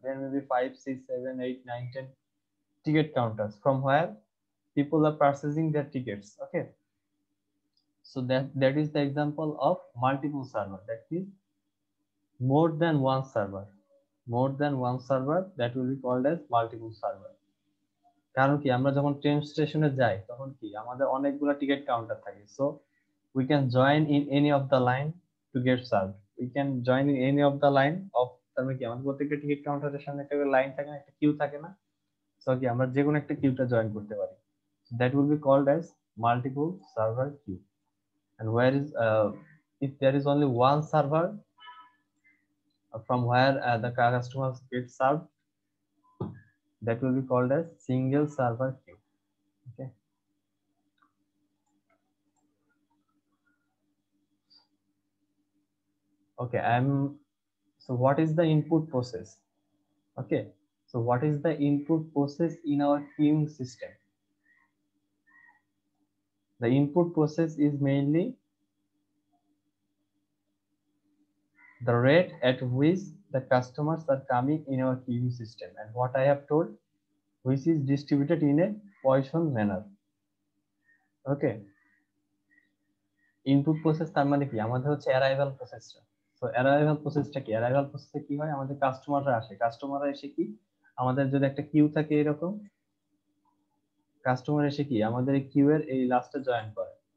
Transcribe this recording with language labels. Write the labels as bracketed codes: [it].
[en] There may be 5, 6, 7, 8, 9, 10 ticket counters from where people are purchasing their tickets. Okay, so that is the example of multiple server. That is more than one server. More than one server, that will be called as multiple server. [bn] কারণ কি আমরা যখন train স্টেশনে যাই তখন কি আমাদের অনেকগুলো টিকিট কাউন্টার থাকে, so [en] we can join in any of the line to get served. We can join in any of the line of, [bn] তার মানে কি আমাদের প্রত্যেকটা টিকিট কাউন্টারের সামনে একটা লাইন থাকে না, একটা কিউ থাকে না, সো কি আমরা যে কোনো একটা কিউটা জয়েন করতে পারি। [en] That will be called as multiple server queue. And where is if there is only one server from where the customers get served, that will be called as single server queue. Okay. Okay, so what is the input process? Okay, so what is the input process in our queuing system? The input process is mainly the rate at which the customers are coming in our queuing system, and what I have told, which is distributed in a Poisson manner. [bn] Okay, input process তার মানে কি আমাদের হচ্ছে arrival প্রসেসটা। So arrival প্রসেসটা কি, arrival প্রসেসে কি হয়, আমাদের কাস্টমাররা আসে, কাস্টমাররা এসে কি আমাদের যদি একটা কিউ থাকে এরকম, কাস্টমার এসে কি আমাদের এই কিউ এর এই লাস্টে জয়েন করে।